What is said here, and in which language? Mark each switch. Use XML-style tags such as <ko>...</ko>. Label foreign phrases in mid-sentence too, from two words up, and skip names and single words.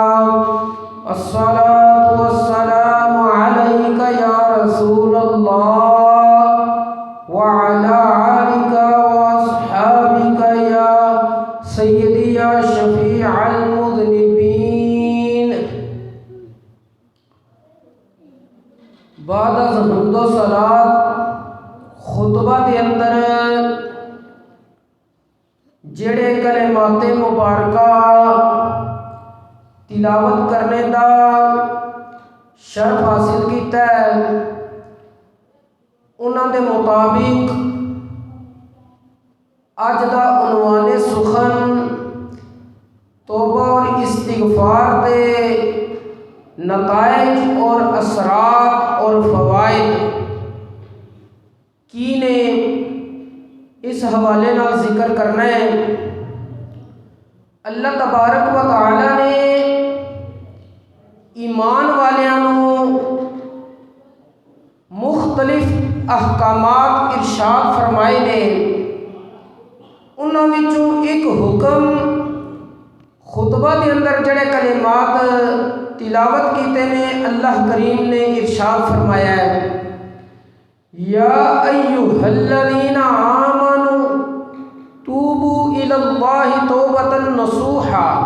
<ar>الصلاة والسلام عليك يا رسول الله وعلى آلك وأصحابك يا سيدي يا شفيع المذنبين</ar> <pa>بعد از حمد و صلات خطبہ دے اندر جڑے کلمات مبارکہ تلاوت کرنے دا شرف حاصل کیتا ہے انہاں دے مطابق اج دا عنوان سخن توبہ اور استغفار دے نتائج اور اثرات اور فوائد کی نے اس حوالے نال ذکر کرنا ہے۔</pa> <ar>اللہ تبارک و تعالی</ar> <pa>نے ایمان والیاں مختلف احکامات ارشاد فرمائے نے، انہاں وچوں ایک حکم خطبہ دے اندر جڑے کلمات تلاوت کیتے نے اللہ کریم نے ارشاد فرمایا ہے</pa> <ar>یا ایھا الذین آمنوا توبوا الی اللہ توبۃ نصوحا،</ar>